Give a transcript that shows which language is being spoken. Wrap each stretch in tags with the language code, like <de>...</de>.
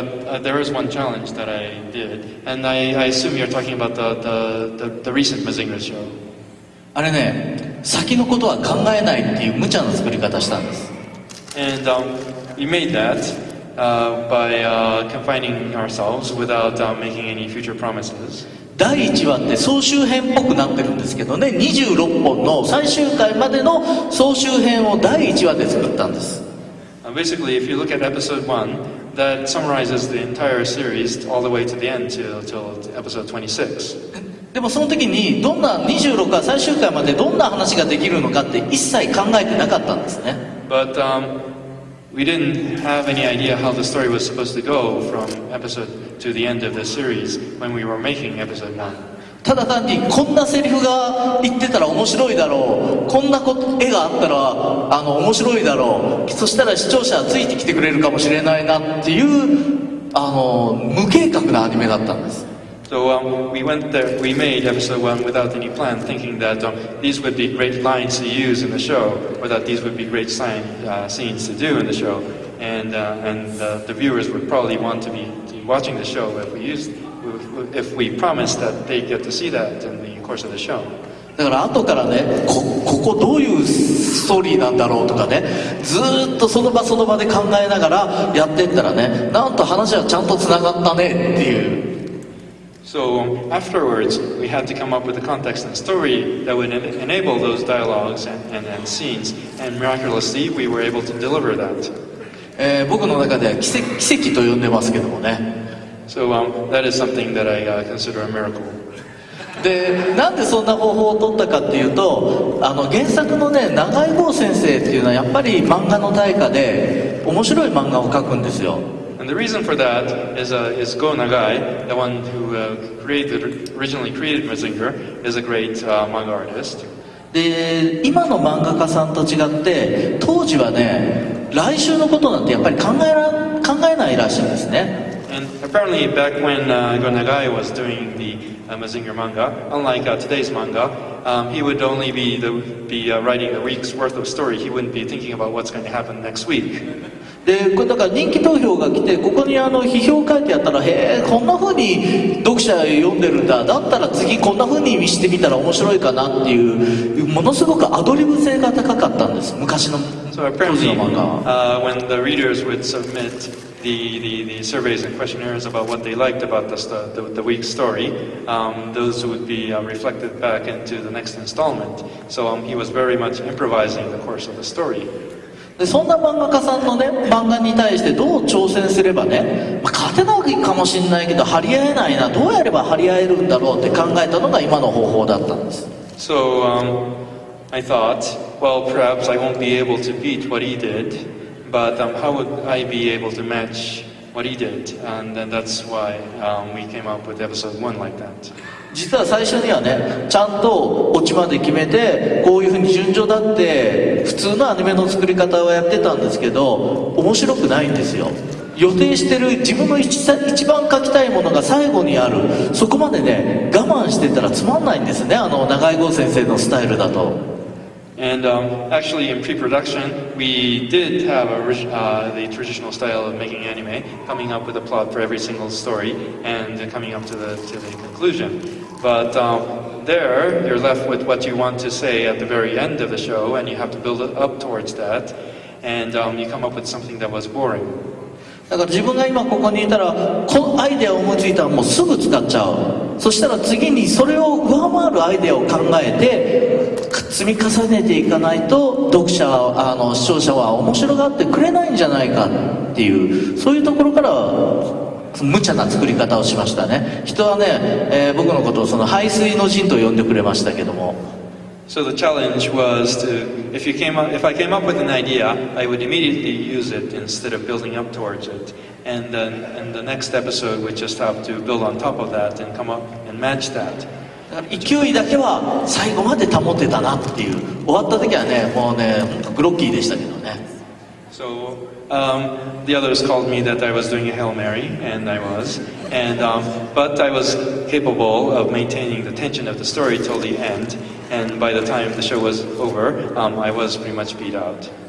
<en>And there is one challenge that I did, and I assume you're talking about the recent Mazinger show.</en> <ja>あれね、先のことは考えないっていう無茶な作り方したんです。</ja> <en>And we made that by confining ourselves without making any future promises.</en> <ja>第1話って総集編っぽくなってるんですけどね、26本の最終回までの総集編を第1話で作ったんです。</ja> <en>Basically, if you look at episode 1, that summarizes the entire series all the way to the end till episode 26.</en> <ja>でもその時にどんな26話最終回までどんな話ができるのかって一切考えてなかったんですね。</ja> <en>But we didn't have any idea how the story was supposed to go from episode to the end of the series when we were making episode 1.</en> <ja>ただ単にこんなセリフが言ってたら面白いだろう、こんな絵があったら面白いだろう、そしたら視聴者はついてきてくれるかもしれないなっていう無計画なアニメだったんです。</ja> <en>So we went there, we made episode 1 without any plan, thinking that these would be great lines to use in the show, or that these would be great scenes to do in the show, and the viewers would probably want to be watching the show if we promised that they get to see that in the course of the show.</en> <ja>だから後からね、ここどういうストーリーなんだろうとかね、ずーっとその場その場で考えながらやってったらね、なんと話はちゃんとつながったねっていう。</ja> <en>So afterwards, we had to come up with a context and story that would enable those dialogues and scenes, and miraculously, we were able to deliver that.</en> <ja>僕の中では奇跡と呼んでますけどもね。</ja> <en>So that is something that I consider a miracle.</en> <ja>で、なんでそんな方法を取ったかっていうと、原作のね、長井剛先生っていうのはやっぱり漫画の大家で面白い漫画を描くんですよ。</ja> <en>And the reason for that is Go Nagai, the one who originally created Mazinger, is a great manga artist.</en> <ja>で、今の漫画家さんと違って当時はね、来週のことなんてやっぱり考えないらしいんですね。</ja> <en>And apparently back when Go Nagai was doing the Mazinger manga, unlike today's manga, he would only be writing a week's worth of story. He wouldn't be thinking about what's going to happen next week.</en> <ja>で、これだから人気投票が来て、ここに批評書いてあったら、へえ、こんな風に読者読んでるんだ、だったら次こんな風に見してみたら面白いかなっていう、ものすごくアドリブ性が高かったんです、昔の当時の漫画は。</ja> <en>When the readers would submit the surveys and questionnaires about what they liked about the week's story, those would be reflected back into the next installment. So he was very much improvising the course of the story.</en> <ja>で、そんな漫画家さんのね、漫画に対してどう挑戦すればね、勝てないかもしれないけど張り合えないな、どうやれば張り合えるんだろうって考えたのが今の方法だったんです。</ja> <en>So I thought, well, perhaps I won't be able to beat what he did, but how would I be able to match what he did? And then that's why we came up with episode 1 like that.</en> <ja>実は最初にはね、ちゃんとオチまで決めて、こういうふうに順序だって普通のアニメの作り方をやってたんですけど、面白くないんですよ。予定してる自分の一番書きたいものが最後にある、そこまでね、我慢してたらつまんないんですね、長井剛先生のスタイルだと。</ja> <en>And actually, in pre-production, we did have the traditional style of making anime, coming up with a plot for every single story and coming up to the conclusion. But there, you're left with what you want to say at the very end of the show, and you have to build it up towards that, and you come up with something that was boring.</en> <ja>だから自分が今ここにいたら、このアイデアを思いついたらもうすぐ使っちゃう。そしたら次にそれを上回るアイデアを考えて積み重ねていかないと、読者視聴者は面白がってくれないんじゃないかっていう、そういうところから無茶な作り方をしましたね。人はね、僕のことをその排水の陣と呼んでくれましたけども。</ja> <en>So the challenge was if I came up with an idea, I would immediately use it instead of building up towards it. And then the next episode would just have to build on top of that and come up and match that.</en> <ja>勢いだけは最後まで保てたなっていう。終わった時はね、もうね、本当グロッキーでしたけどね。</ja> <en>So the others called me that I was doing a Hail Mary, and I was. But I was capable of maintaining the tension of the story till the end. And by the time the show was over, I was pretty much beat out.</en>